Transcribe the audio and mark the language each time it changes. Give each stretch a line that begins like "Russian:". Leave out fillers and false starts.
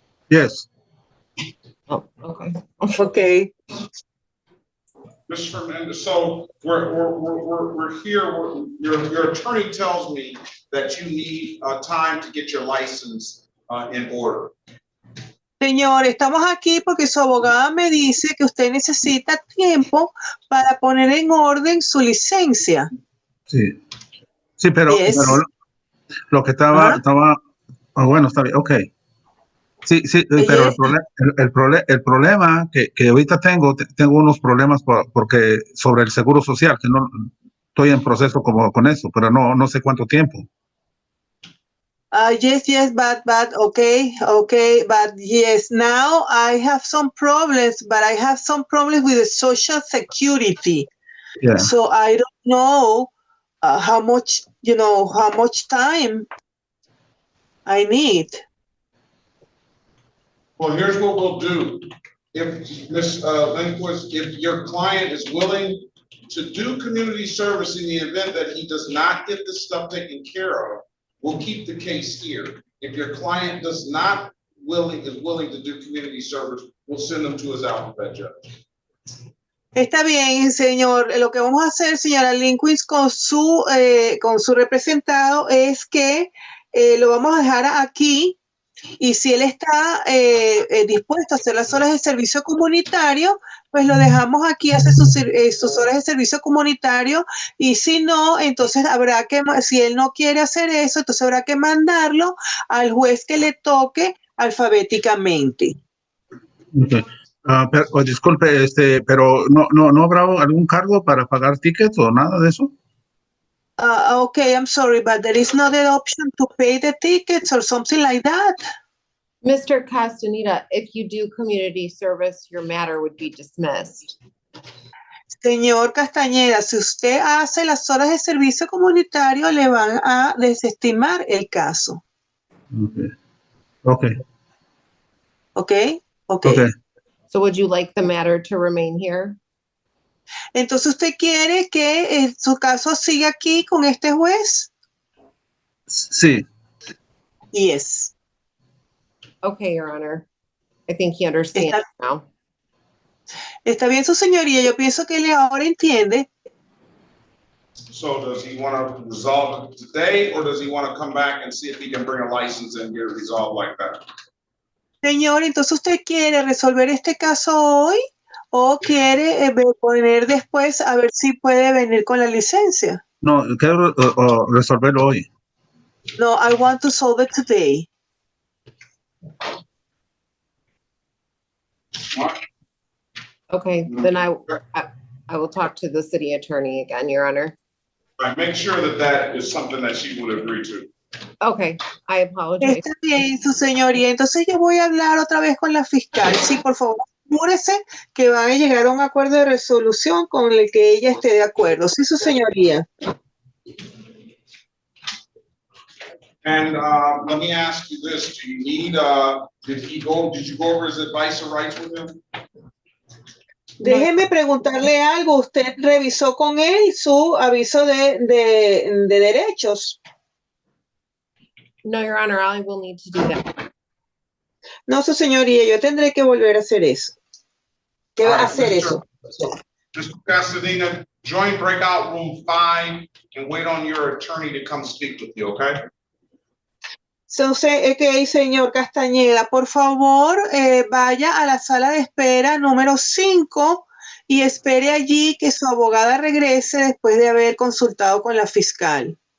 English: Yes. Oh, okay. Okay. Mr. Hernandez, so we're here. Your attorney tells me that you need time to get your license in order.
Spanish: Señor, estamos aquí porque su abogada me dice que usted necesita tiempo para poner en orden su licencia. Sí. Sí, pero,
English: Yes.
Spanish: pero lo que estaba, bueno, está bien, ok. Sí, pero el problema que ahorita tengo unos problemas porque sobre el seguro social, que no estoy en proceso como con eso, pero no sé cuánto tiempo.
English: Yes, but okay, but yes, now I have some problems, but I have some problems with the Social Security. Yeah. So I don't know how much time I need. Well, here's what we'll do. If Ms. Lindquist, if your client is willing to do community service in the event that he does not get this stuff taken care of, we'll keep the case here. If your client is willing to do community service, we'll send them to his alphabet judge.
Spanish: Está bien, señor. Lo que vamos a hacer, señora Lincoln, con su representado es que lo vamos a dejar aquí y si él está dispuesto a hacer las horas de servicio comunitario, pues lo dejamos aquí, hace sus horas de servicio comunitario y si no, entonces si él no quiere hacer eso, entonces habrá que mandarlo al juez que le toque alfabéticamente.
English: Okay.
Spanish: Disculpe, pero no habrá algún cargo para pagar tickets o nada de eso.
English: Okay, I'm sorry, but there is not an option to pay the tickets or something like that. Mr. Castaneda, if you do community service, your matter would be dismissed.
Spanish: Señor Castañeda, si usted hace las horas de servicio comunitario, le van a desestimar el caso.
English: Okay. Okay. So would you like the matter to remain here?
Spanish: Entonces, ¿usted quiere que su caso siga aquí con este juez? Sí.
English: Yes. Okay, Your Honor. I think he understands now.
Spanish: Está bien, su señoría. Yo pienso que él ahora entiende.
English: So does he want to resolve it today, or does he want to come back and see if he can bring a license and get it resolved like that?
Spanish: Señor, entonces usted quiere resolver este caso hoy o quiere poner después a ver si puede venir con la licencia. No, quiero resolverlo hoy.
English: No, I want to solve it today. Okay, then I will talk to the city attorney again, Your Honor. Right, make sure that is something that she would agree to. Okay, I apologize.
Spanish: Está bien, su señoría. Entonces yo voy a hablar otra vez con la fiscal. Sí, por favor, asegúrese que van a llegar a un acuerdo de resolución con el que ella esté de acuerdo. Sí, su señoría.
English: And let me ask you this: do you need? Did you go over his advice or rights with him?
Spanish: Déjeme preguntarle algo. ¿Usted revisó con él su aviso de derechos?
English: No, Your Honor, I will need to do that.
Spanish: No, su señoría, yo tendré que volver a hacer eso. ¿Qué va a hacer eso?
English: Mr. Castaneda, join breakout room 5 and wait on your attorney to come speak with you, okay?
Spanish: Entonces, señor Castañeda, por favor, vaya a la sala de espera número 5 y espere allí que su abogada regrese después de haber consultado con la fiscal.